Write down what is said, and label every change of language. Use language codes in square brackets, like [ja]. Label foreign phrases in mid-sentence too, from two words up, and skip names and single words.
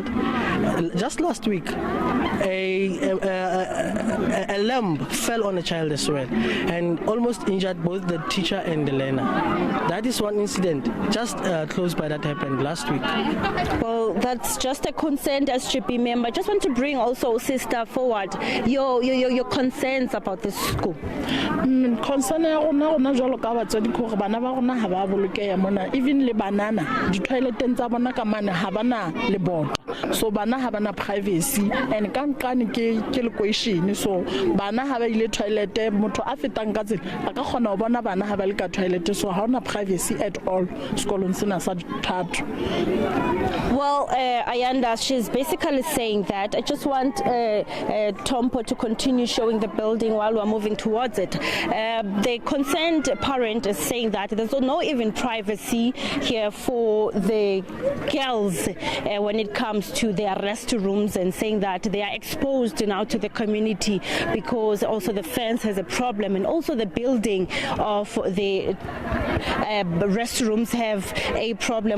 [en] Just last week, a lamp fell on a child as well and almost injured both the teacher and the learner. That is one incident just close by that happened last week. Well, that's just a concerned SGP member. Just want to bring also, sister, forward your concerns about the school. Concern even [st] le banana, [en] the toilet [st] teng tsa bona ka mane ha bana le bona, so bana ha bana privacy, and ka nqane ke le question, so bana ha ba ile toilet motho a fetang ka tsela a ka kgona ho bona bana ha ba le ka toilet, so ha ona [en] privacy at all [st] sekolong sena sa Thato. [en] Well, Ayanda, she's basically saying that I just want Tompo to continue showing the building while we're moving towards it. The concerned parent is saying that there's no even privacy here for the girls when it comes to their restrooms, and saying that they are exposed now to the community because also the fence has a problem, and also the building of the restrooms have a problem.